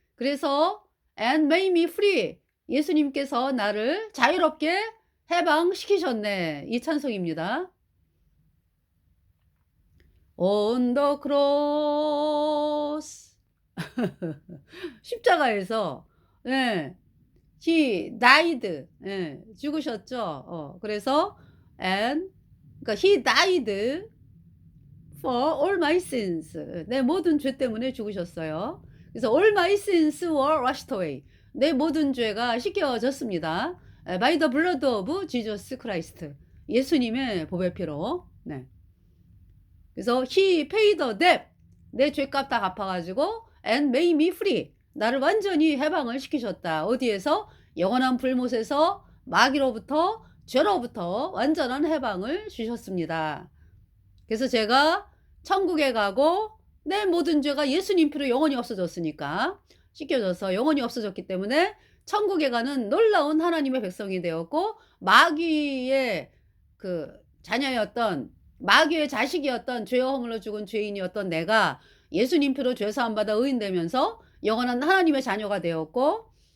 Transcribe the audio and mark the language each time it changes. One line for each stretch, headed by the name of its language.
Korean: 그래서
English: and made me free.
Korean: 예수님께서 나를 자유롭게 해방시키셨네. 이 찬송입니다.
English: On the cross.
Korean: 십자가에서 예.
English: He died.
Korean: 예, 죽으셨죠. 그래서
English: and
Korean: 그러니까
English: He died for all my sins.
Korean: 내 모든 죄 때문에 죽으셨어요. 그래서
English: all my sins were washed away.
Korean: 내 모든 죄가 씻겨졌습니다.
English: by the blood of Jesus Christ.
Korean: 예수님의 보배 피로. 네. 그래서
English: He paid the debt.
Korean: 내 죄값 다 갚아가지고
English: and made me free.
Korean: 나를 완전히 해방을 시키셨다. 어디에서? 영원한 불못에서 마귀로부터 죄로부터 완전한 해방을 주셨습니다. 그래서 제가 천국에 가고 내 모든 죄가 예수님 피로 영원히 없어졌으니까 씻겨져서 영원히 없어졌기 때문에 천국에 가는 놀라운 하나님의 백성이 되었고 마귀의 그 자녀였던 마귀의 자식이었던 죄와 허물로 죽은 죄인이었던 내가 예수님 피로 죄사함 받아 의인되면서 영원한 하나님의 자녀가 되었고